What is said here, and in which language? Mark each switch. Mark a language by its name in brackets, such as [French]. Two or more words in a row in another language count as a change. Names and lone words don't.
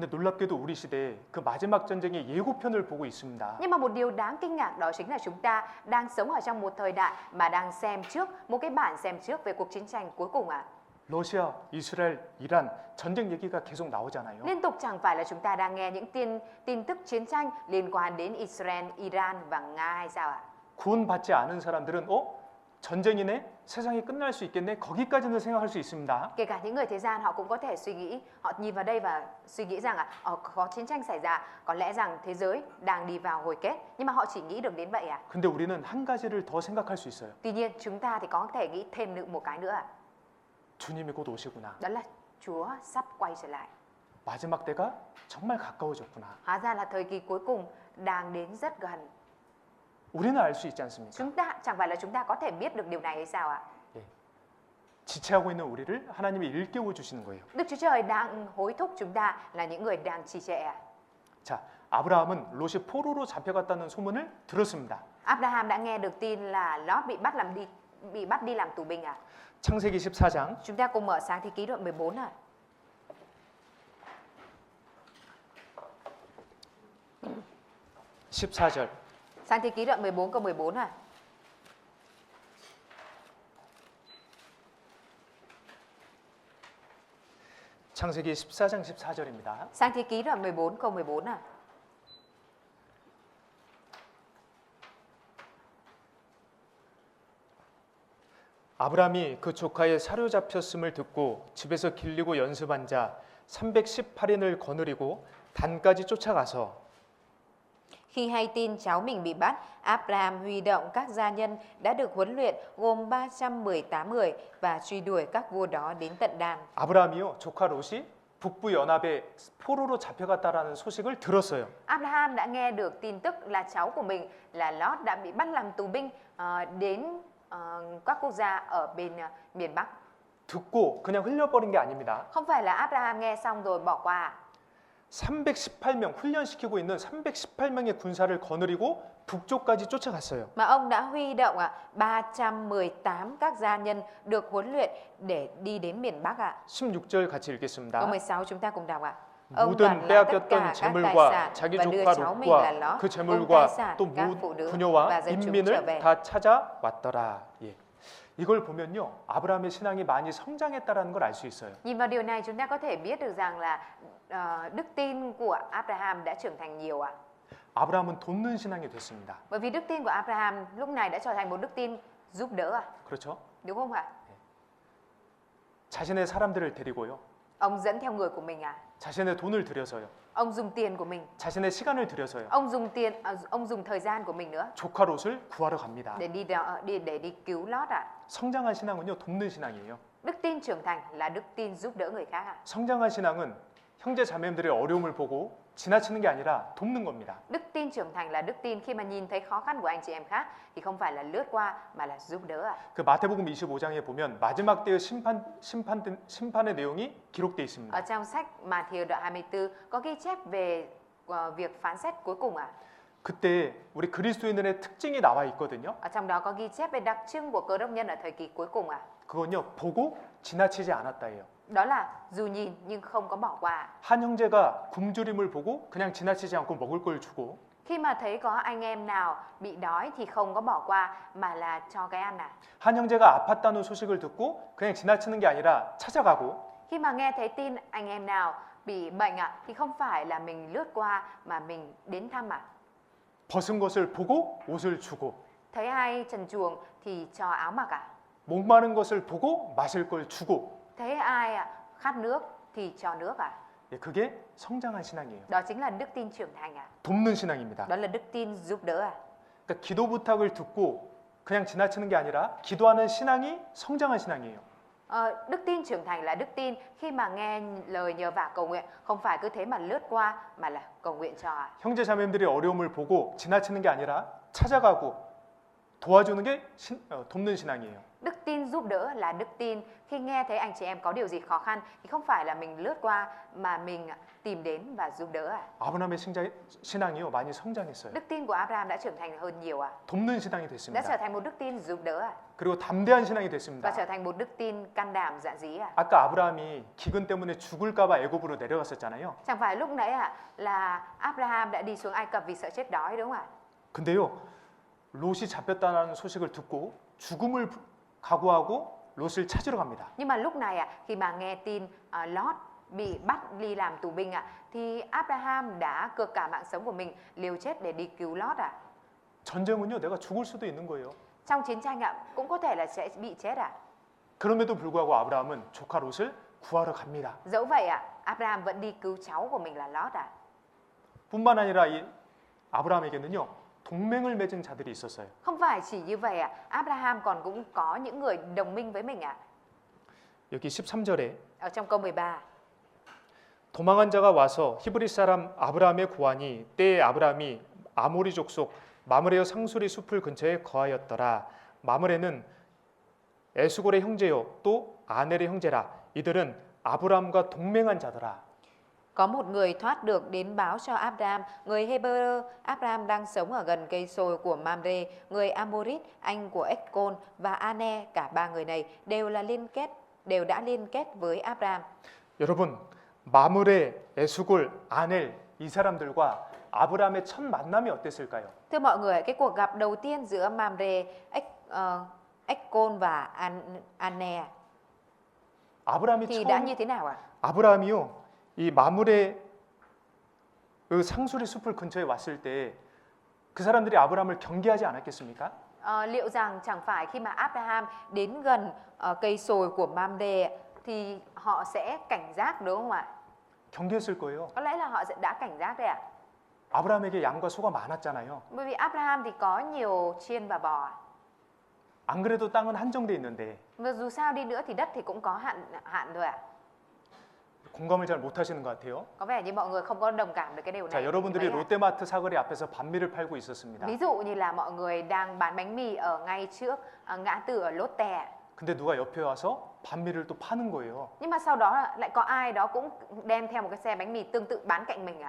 [Korean] 근데 놀랍게도 우리 시대에 그 마지막 전쟁의 예고편을 보고 있습니다. [Vietnamese] Nhưng mà một điều đáng kinh ngạc đó chính là chúng ta đang sống ở trong một thời đại mà đang xem trước một cái bản xem trước về cuộc chiến tranh cuối cùng à? [Korean] 러시아, 이스라엘, 이란 전쟁 얘기가 계속 나오잖아요. [Vietnamese] Liên tục chẳng phải là chúng ta đang nghe những tin tức chiến tranh liên quan đến Israel, Iran và Nga hay sao ạ? [Korean] 구원받지 않은 사람들은 전쟁이네? 세상이 끝날 수 있겠네? 거기까지는 생각할 수 있습니다. [Vietnamese] Kể cả những người thế gian họ cũng có thể suy nghĩ, họ nhìn vào đây và suy nghĩ rằng có chiến tranh xảy ra, có lẽ rằng thế giới đang đi vào hồi kết, nhưng mà họ chỉ nghĩ được đến vậy à? [Korean] 근데 우리는 한 가지를 더 생각할 수 있어요. [Vietnamese] Tuy nhiên chúng ta thì có thể nghĩ thêm nữa một cái nữa à? [Korean] 주님이 곧 오시구나. [Vietnamese] Đó là Chúa sắp quay trở lại. [Korean] 마지막 때가 정말 가까워졌구나. [Vietnamese] Hóa ra là thời kỳ cuối cùng đang đến rất gần. [Korean] 우리는 알 수 있지 않습니까? [Vietnamese] Chẳng phải là chúng ta có thể biết được điều này hay sao ạ? [Korean] 지체하고 있는 우리를 하나님이 일깨워 주시는 거예요. [Vietnamese] Đức Chúa Trời đang hối thúc chúng ta là những người đang trì trệ à? [Korean] 자, 아브라함은 롯이 포로로 잡혀갔다는 소문을 들었습니다. [Vietnamese] Abraham đã nghe được tin là Lót bị bắt đi làm tù binh à? [Korean] 창세기 14장 [Vietnamese] Chúng ta cùng mở Sáng Thế Ký đoạn 14 à? [Korean] 14절. [Vietnamese] Sáng Thế Ký đoạn 14 câu 14 à? [Korean] 창세기 14장 14절입니다. [Vietnamese] Sáng Thế Ký đoạn 14 câu 14 à? [Korean] 아브라함이 그 조카의 사로잡혔음을 듣고 집에서 길리고 연습한 자 318인을 거느리고 단까지 쫓아가서 [Vietnamese] Khi hay tin cháu mình bị bắt, Abraham huy động các gia nhân đã được huấn luyện gồm 318 người và truy đuổi các vua đó đến tận Dan. [Korean] 아브라함이요 조카 롯이 북부 연합에 포로로 잡혀갔다라는 소식을 들었어요. [Vietnamese] Abraham đã nghe được tin tức là cháu của mình là Lót đã bị bắt làm tù binh đến các quốc gia ở bên miền Bắc. [Korean] 듣고 그냥 흘려버린 게 아닙니다. [Vietnamese] Không phải là Abraham nghe xong rồi bỏ qua. [Korean] 318명 훈련시키고 있는 318명의 군사를 거느리고 북쪽까지 쫓아갔어요. [Vietnamese] Mà ông đã huy động 318 các gia nhân được huấn luyện để đi đến miền Bắc ạ. [Korean] 16절 같이 읽겠습니다. [Vietnamese] Câu 16 chúng ta cùng đọc ạ. Ông [Korean] 모든 [Vietnamese] đoạt lại tất cả [Korean] 빼앗겼던 [Vietnamese] các tài [Korean] 재물과 [Vietnamese] sản [Korean] 자기 [Vietnamese] và đưa [Korean] 조카 [Vietnamese] cháu mình là [Korean] 롯과 [Vietnamese] Lót [Korean] 그 [Vietnamese] cùng tài [Korean] 재물과 [Vietnamese] sản [Korean] 또 [Vietnamese] các phụ nữ và [Korean] 부녀와 [Vietnamese] dân chúng trở [Korean] 인민을 [Vietnamese] về. [Korean] 다 찾아왔더라. 예. 이걸 보면요, 아브라함의 신앙이 많이 성장했다라는 걸 알 수 있어요. [Vietnamese] Nhìn vào điều này chúng ta có thể biết được rằng là đức tin của Abraham đã trưởng thành nhiều ạ. [Korean] 아브라함은 돕는 신앙이 됐습니다. [Vietnamese] Bởi vì đức tin của Abraham lúc này đã trở thành một đức tin giúp đỡ ạ. [Korean] 그렇죠? [Vietnamese] Đúng không ạ? [Korean] 자신의 사람들을 데리고요, [Vietnamese] Ông dẫn theo người của mình à? [Korean] 자신의 돈을 들여서요, [Vietnamese] Ông dùng tiền của mình, [Korean] 자신의 시간을 들여서요, [Vietnamese] ông dùng thời gian của mình nữa [Korean] 조카 롯을 구하러 갑니다. [Vietnamese] để đi cứu Lót ạ. [Korean] 성장한 신앙은요, 돕는 신앙이에요. [Vietnamese] Đức tin trưởng thành là đức tin giúp đỡ người khác ạ. [Korean] 성장한 신앙은 형제 자매들의 어려움을 보고 지나치는 게 아니라 돕는 겁니다. [Vietnamese] Đức tin trưởng thành là đức tin khi mà nhìn thấy khó khăn của anh chị em khác thì không phải là lướt qua mà là giúp đỡ ạ. [Korean] 그 마태복음 25장에 보면 마지막 때의 심판의 내용이 기록되어 있습니다. [Vietnamese] Ở trong sách Matthew đoạn 24 có ghi chép về việc phán xét cuối cùng ạ. [Korean] 그때 우리 그리스도인들의 특징이 나와 있거든요. [Vietnamese] Ở trong đó có ghi chép về đặc trưng của Cơ Đốc nhân ở thời kỳ cuối cùng ạ. [Korean] 그건요, 보고 지나치지 않았다예요. [Vietnamese] Đó là dù nhìn nhưng không có bỏ qua. [Korean] 한 형제가 굶주림을 보고 그냥 지나치지 않고 먹을 걸 주고, [Vietnamese] Khi mà thấy có anh em nào bị đói thì không có bỏ qua mà là cho cái ăn à. [Korean] 한 형제가 아팠다는 소식을 듣고 그냥 지나치는 게 아니라 찾아가고, [Vietnamese] Khi mà nghe thấy tin anh em nào bị bệnh à thì không phải là mình lướt qua mà mình đến thăm à. [Korean] 벗은 것을 보고 옷을 주고, [Vietnamese] Thấy ai trần truồng thì cho áo mặc à. [Korean] 목마른 것을 보고 마실 걸 주고, [Vietnamese] Thấy ai khát nước thì cho nước à. [Korean] 예, 그게 성장한 신앙이에요. [Vietnamese] Đó chính là đức tin trưởng thành à. [Korean] 돕는 신앙입니다. [Vietnamese] Đó là đức tin giúp đỡ à. [Korean] 그러니까 기도 부탁을 듣고 그냥 지나치는 게 아니라 기도하는 신앙이 성장한 신앙이에요. [Vietnamese] Đức tin trưởng thành là đức tin khi mà nghe lời nhờ vả cầu nguyện, không phải cứ thế mà lướt qua mà là cầu nguyện cho à. [Korean] 형제 자매들의 어려움을 보고 지나치는 게 아니라 찾아가고 도와주는 게 돕는 신앙이에요. [Vietnamese] Đức tin giúp đỡ là đức tin khi nghe thấy anh chị em có điều gì khó khăn thì không phải là mình lướt qua mà mình tìm đến và giúp đỡ à. [Korean] 아브라함의 신앙이요, 많이 성장했어요. [Vietnamese] Đức tin của Abraham đã trưởng thành hơn nhiều à. [Korean] 돕는 신앙이 [Vietnamese] Đã [Korean] 됐습니다. [Vietnamese] trở thành một đức tin giúp đỡ à. [Korean] 그리고 담대한 신앙이 [Vietnamese] Và [Korean] 됐습니다. [Vietnamese] trở thành một đức tin can đảm dạn dĩ à. [Korean] 아까 아브라함이 기근 때문에 죽을까봐 애굽으로 내려갔었잖아요. [Vietnamese] Chẳng phải lúc nãy là Abraham đã đi xuống Ai Cập vì sợ chết đói đúng không ạ? [Korean] 근데요, 롯이 잡혔다는 소식을 듣고 죽음을 각오하고 롯을 찾으러 갑니다. [Vietnamese] Nhưng mà lúc này khi mà nghe tin Lót bị bắt đi làm tù binh thì Abraham đã cược cả mạng sống của mình liều chết để đi cứu Lót à. [Korean] 전쟁은요, 내가 죽을 수도 있는 거예요. [Vietnamese] Trong chiến tranh cũng có thể là sẽ bị chết à. [Korean] 그럼에도 불구하고 아브라함은 조카 롯을 구하러 갑니다. [Vietnamese] Dẫu vậy Abraham vẫn đi cứu cháu của mình là Lót à. [Korean] 뿐만 아니라 이 아브라함에게는요, 동맹을 맺은 자들이 있었어요. [Vietnamese] Không phải chỉ như vậy Abraham còn cũng có những người đồng minh với mình [Korean] 여기 13절에 [Vietnamese] Ở trong câu 13. [Korean] 도망한 자가 와서 히브리 사람 아브라함에 구하니 때에 아브라함이 아모리 족속 마므레의 상수리 숲을 근처에 거하였더라. 마므레는 에수골의 형제요 또 아넬의 형제라. 이들은 아브라함과 동맹한 자더라. [Vietnamese] Có một người thoát được đến báo cho Abraham, người Hebrew. Abraham đang sống ở gần cây sồi của Mamre, người Amorit, anh của Eshcol và Ane. Cả ba người này đều đã liên kết với Abraham. [Korean] 여러분, 마므레, 에수골, 아넬 이 사람들과 아브라함의 첫 만남이 어땠을까요? [Vietnamese] Thưa mọi người, cái cuộc gặp đầu tiên giữa Mamre, Eshcol và Ane [Korean] 아브라함이 [Vietnamese] thì đã [Korean] 처음 [Vietnamese] như thế nào ạ? [Korean] 아브라함이요, 이 마므레 그 상수리 숲을 근처에 왔을 때 그 사람들이 아브라함을 경계하지 않았겠습니까? [Vietnamese] Liệu rằng chẳng phải khi mà Abraham đến gần cây sồi của Mamre thì họ sẽ cảnh giác đúng không ạ? [Korean] 경계했을 거예요. [Vietnamese] Có lẽ là họ sẽ đã cảnh giác đấy ạ. [Korean] 아브라함에게 양과 소가 많았잖아요. [Vietnamese] Bởi vì Abraham thì có nhiều chiên và bò. [Korean] 안 그래도 땅은 한정돼 있는데 [Vietnamese] Và dù sao đi nữa thì đất thì cũng có hạn thôi ạ. [Korean] 공감을 잘 못하시는 것 같아요. [Vietnamese] Có vẻ như mọi người không có đồng cảm được cái điều [Korean] 자, [Vietnamese] này. [Korean] 여러분들이 [Vietnamese] Mấy ạ? [Korean] 롯데마트 사거리 앞에서 반미를 팔고 있었습니다. [Vietnamese] Ví dụ như là mọi người đang bán bánh mì ở ngay trước ngã tư ở Lotte. [Korean] 근데 누가 옆에 와서 반미를 또 파는 거예요. [Vietnamese] Nhưng mà sau đó lại có ai đó cũng đem theo một cái xe bánh mì tương tự bán cạnh mình ạ.